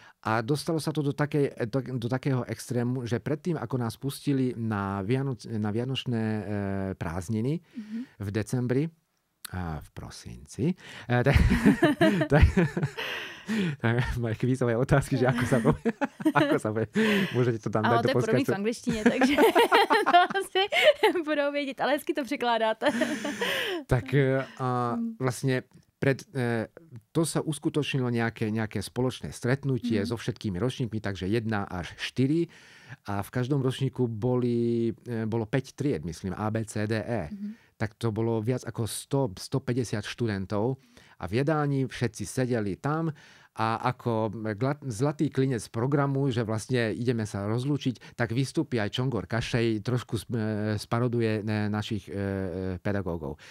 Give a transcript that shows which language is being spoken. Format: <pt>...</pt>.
<sk>A dostalo sa to do takého extrému, že predtým, ako nás pustili na vianočné prázdniny v decembri, v prosinci, tak majú kvízové otázky, že ako sa povie. Môžete to tam dať do podcastu.</sk> <cs>Ale to je pro mě v angličtině, takže to asi budou vědět, ale hezky to překládáte.</cs> <sk>Tak vlastne to sa uskutočnilo nejaké spoločné stretnutie so všetkými ročníkmi, takže 1 až 4. A v každom ročníku bolo 5 tried, myslím, A, B, C, D, E. Tak to bolo viac ako 100-150 študentov a v jedálni všetci sedeli tam a ako zlatý klinec programu, že vlastne ideme sa rozlúčiť, tak vystúpi aj Čongor Kašej, trošku sparoduje našich pedagógov.</sk>